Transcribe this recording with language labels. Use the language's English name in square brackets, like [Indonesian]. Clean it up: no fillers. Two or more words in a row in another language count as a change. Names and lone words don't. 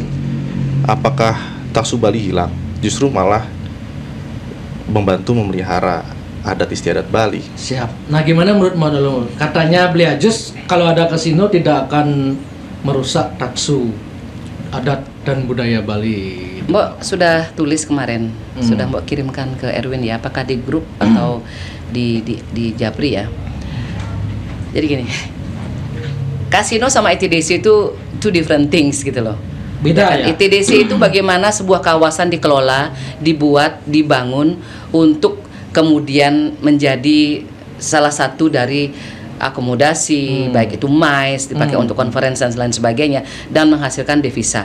[Indonesian] Apakah taksu Bali hilang? Justru malah membantu memelihara adat istiadat Bali. Siap. Nah, gimana menurut Manolo? Katanya beli Ajus kalau ada kasino tidak akan merusak taksu, adat dan budaya Bali. Mbok sudah tulis kemarin, sudah Mbok kirimkan ke Erwin ya, apakah di grup atau di Japri ya. Jadi gini, kasino sama ITDC itu [English] two different things [Indonesian] gitu loh. Beda ya? ITDC itu bagaimana sebuah kawasan dikelola, dibuat, dibangun untuk kemudian menjadi salah satu dari akomodasi, baik itu MICE dipakai untuk konferensi dan lain sebagainya, dan menghasilkan devisa.